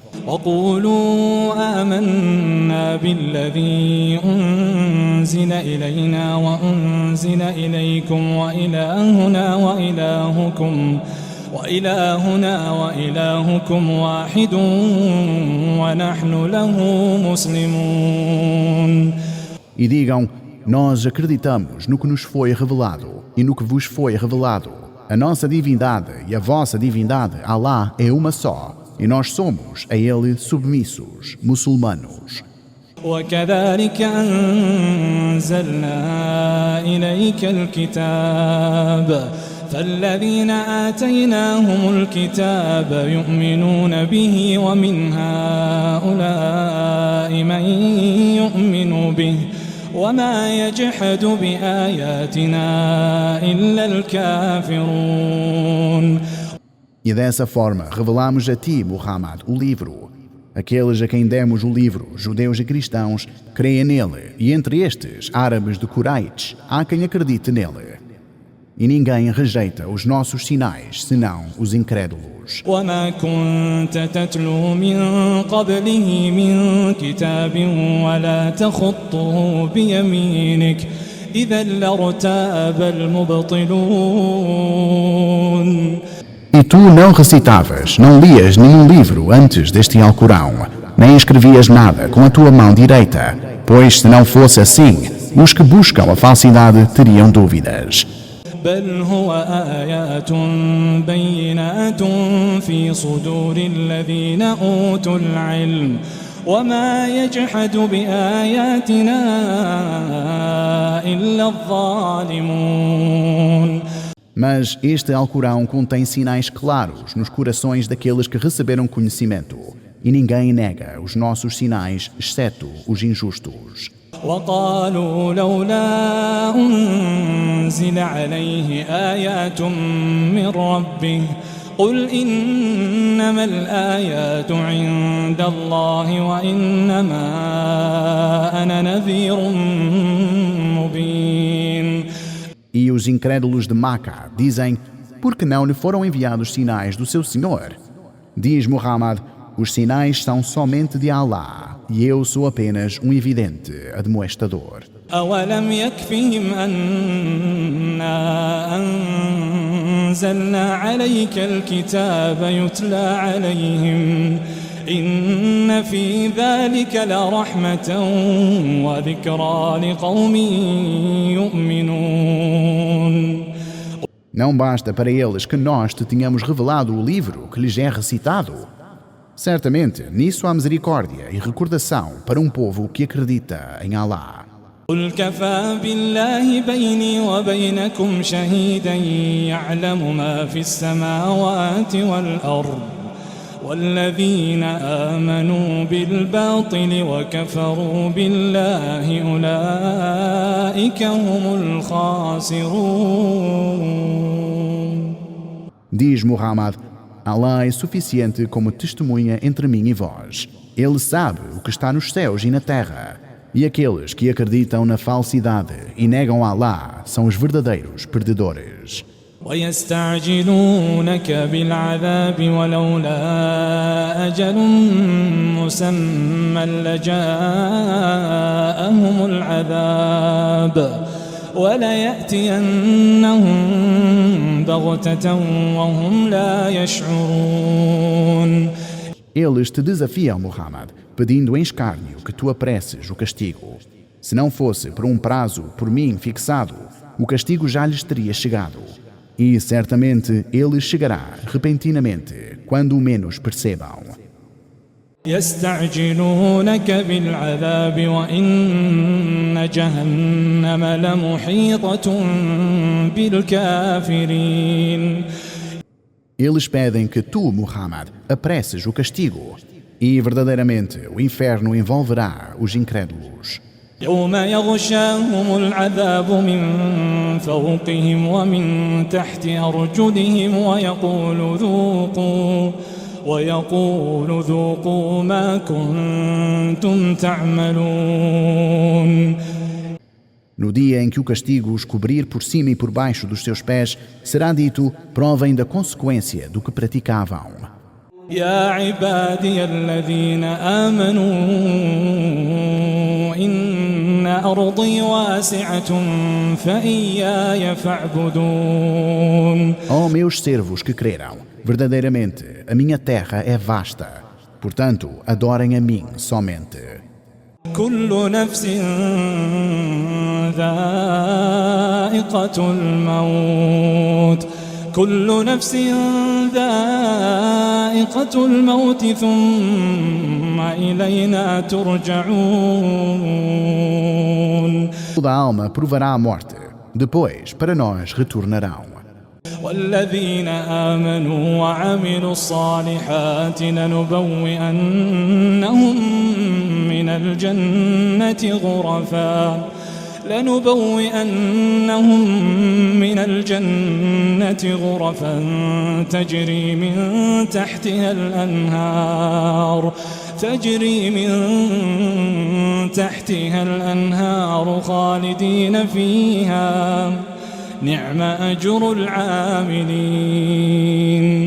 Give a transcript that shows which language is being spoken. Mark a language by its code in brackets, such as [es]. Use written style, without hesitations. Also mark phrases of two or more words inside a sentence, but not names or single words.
[ar] وقولوا آمنا بالذي أنزل إلينا وأنزل إليكم وإلهنا وإلهكم واحد ونحن له مسلمون. [pt] E digam, nós acreditamos no que nos foi revelado e no que vos foi revelado. A nossa divindade e a vossa divindade, Alá, é uma só, e nós somos a Ele submissos, muçulmanos. [ar] وكذلك أنزلنا إليك الكتاب فالذين آتيناهم الكتاب يؤمنون به ومن هؤلاء من يؤمن به وما يجحد بآياتنا إلا الكافرون. [pt] E dessa forma revelamos a ti, Muhammad, o livro. Aqueles a quem demos o livro, judeus e cristãos, creem nele, e entre estes, árabes de Quraish, há quem acredite nele. E ninguém rejeita os nossos sinais, senão os incrédulos. [ar] وما كنت تتلو من قبله من كتاب ولا تخطه بيمينك إذا لارتاب المبطلون. [pt] E tu não recitavas, não lias nenhum livro antes deste Alcorão, nem escrevias nada com a tua mão direita, pois se não fosse assim, os que buscam a falsidade teriam dúvidas. [ar] بل هو آيات بينات في صدور الذين أوتوا العلم وما يجحد بآياتنا إلا الظالمون. [pt] Mas este Alcorão contém sinais claros nos corações daqueles que receberam conhecimento, e ninguém nega os nossos sinais, exceto os injustos. [ar] وقالوا لولا أنزل عليه آيات من ربه قل إنما الآيات عند الله وإنما أنا نذير مبين. [pt] E os incrédulos de Maca dizem, por que não lhe foram enviados sinais do seu Senhor? Diz Muhammad, os sinais são somente de Allah, e eu sou apenas um evidente admoestador. [ar] أولم يكفهم أنا أنزلنا عليك الكتاب يتلى عليهم إن في ذلك لرحمة وذكرى لقوم يؤمنون. [pt] Não basta para eles que nós te tenhamos revelado o livro que lhes é recitado? Certamente, nisso há misericórdia e recordação para um povo que acredita em Allah. [ar] قل كفى بالله بيني وبينكم شهيدا يعلم ما في السماوات والأرض والذين آمنوا بالباطل وكفروا بالله أولئك هم الخاسرون. [pt] Diz Muhammad, Allah é suficiente como testemunha entre mim e vós. Ele sabe o que está nos céus e na terra. E aqueles que acreditam na falsidade e negam Allah são os verdadeiros perdedores. [ar] ويستعجلونك بالعذاب ولولا أجل مسمى لجاءهم العذاب وليأتينهم بغتة وهم لا يشعرون. [pt] Eles te desafiam, Muhammad, pedindo em escárnio que tu apresses o castigo. Se não fosse por um prazo por mim fixado, o castigo já lhes teria chegado. E certamente ele chegará repentinamente, quando o menos percebam. [ar] يستعجلونك بالعذاب وإن جهنم لمحيطة بالكافرين. [pt] Eles pedem que tu, Muhammad, apresses o castigo. E verdadeiramente o inferno envolverá os incrédulos. [ar] يوم يغشاهم العذاب من فوقهم ومن تحت أرجلهم ويقول ذوقوا ما كنتم تعملون. [pt] No dia em que o castigo os cobrir por cima e por baixo dos seus pés, será dito, provem da consequência do que praticavam. [ar] يا عبادي الذين آمنوا إن أرضي واسعة فإياي فاعبدون. [pt] Ó meus servos que creram, verdadeiramente a minha terra é vasta, portanto adorem a mim somente. [ar] كل نفس ذائقة الموت كل نفس ذائقة الموت ثم إلينا ترجعون. [pt] Toda alma provará a morte, depois para nós retornarão. [ar] والذين آمنوا وعملوا الصالحات لنبوئنهم من الجنة غرفا تجري من تحتها الأنهار تجري من تحتها الأنهار خالدين فيها نعم أجر العاملين.